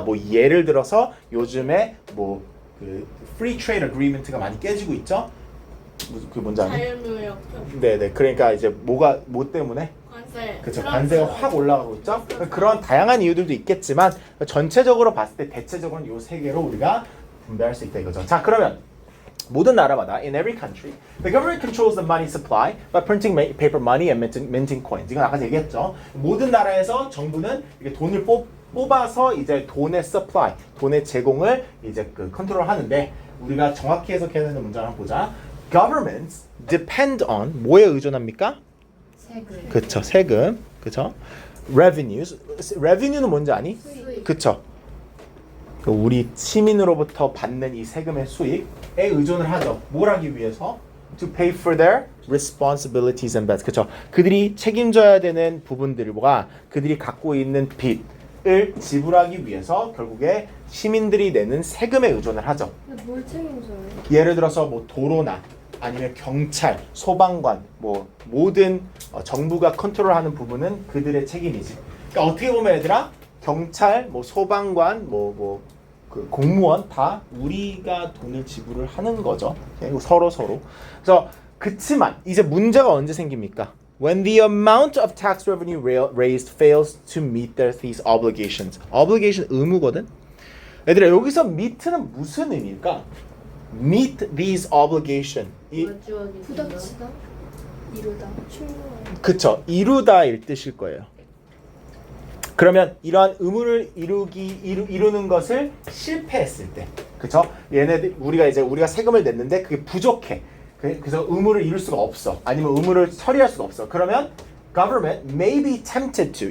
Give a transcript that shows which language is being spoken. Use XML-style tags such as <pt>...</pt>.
<ko>뭐 예를 들어서 요즘에 뭐 그</ko> <en>free trade agreement</en> <ko>가 많이 깨지고 있죠. 그 뭔지 아니? 자유무역 네네. 그러니까 이제 뭐 때문에? 관세. 그렇죠. 관세가 확 올라가고 있죠. 그런 다양한 이유들도 있겠지만 전체적으로 봤을 때 대체적으로는 요 세 개로 우리가 분배할 수 있다 이거죠. 자, 그러면 모든 나라마다</ko> <en>in every country, the government controls the money supply by printing paper money and minting coins.</en> <ko>이건 아까 얘기했죠. 모든 나라에서 정부는 이게 돈을 뽑아서 이제 돈의 supply, 돈의 제공을 이제 그 컨트롤하는데 우리가 정확히 해석해야 되는 문장을 한번 보자.</ko> <en>Governments depend on</en> <ko>뭐에 의존합니까? 세금. 그쵸, 세금. 그쵸? Revenues. Revenue는 뭔지 아니? 수익. 그쵸. 그 우리 시민으로부터 받는 이 세금의 수익에 의존을 하죠. 뭘 하기 위해서?</ko> <en>To pay for their responsibilities and debts.</en> <ko>그쵸? 그들이 책임져야 되는 부분들과 그들이 갖고 있는 빚을 지불하기 위해서 결국에 시민들이 내는 세금에 의존을 하죠. 근데 뭘 책임져요? 예를 들어서 뭐 도로나 아니면 경찰, 소방관, 뭐 모든 정부가 컨트롤하는 부분은 그들의 책임이지. 그러니까 어떻게 보면 얘들아 경찰, 뭐 소방관, 그 공무원 다 우리가 돈을 지불을 하는 거죠. 서로. 그래서 그치만 이제 문제가 언제 생깁니까?</ko> <en>When the amount of tax revenue raised fails to meet these obligations.</en> <ko>obligation 의무거든. 얘들아 여기서 meet는 무슨 의미일까?</ko> <en>Meet these obligation.</en> <ko>부닥치다, 이루다, 충분하다. 그쵸. 이루다일 뜻일 거예요. 그러면 이러한 의무를 이루는 것을 실패했을 때, 그쵸? 얘네들 우리가 세금을 냈는데 그게 부족해. 그래서 의무를 이룰 수가 없어. 아니면 의무를 처리할 수가 없어.</ko> <en>그러면 government may be tempted to.</en>